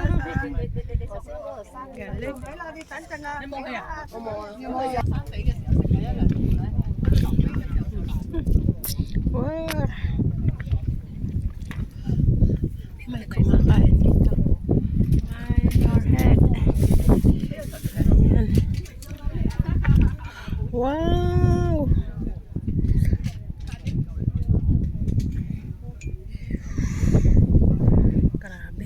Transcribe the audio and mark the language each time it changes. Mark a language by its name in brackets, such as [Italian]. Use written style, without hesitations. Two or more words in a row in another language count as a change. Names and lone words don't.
[Filipino] Galing. [Cantonese] 你冇去啊？我冇啊。有冇有生俾嘅時候食嘅一兩條咧？ [Filipino] Wow. May kumakain dito. Ay, forehead. Ayan. Wow. Grabe.